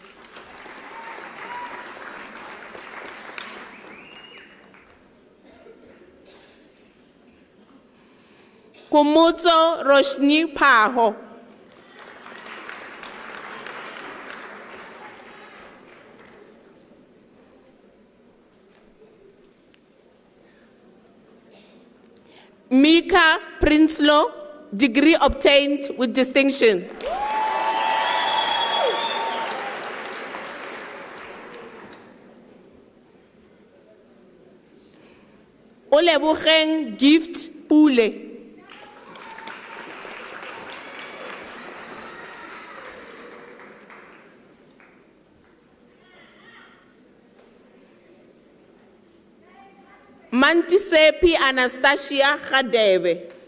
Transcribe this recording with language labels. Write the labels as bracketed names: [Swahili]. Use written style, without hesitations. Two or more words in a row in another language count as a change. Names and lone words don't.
[English] Kumutso Roshni Paho. Mika Prinsloo, degree obtained with distinction. Olebogeng Gift Pule. Mantisepi Anastasia Khadebe.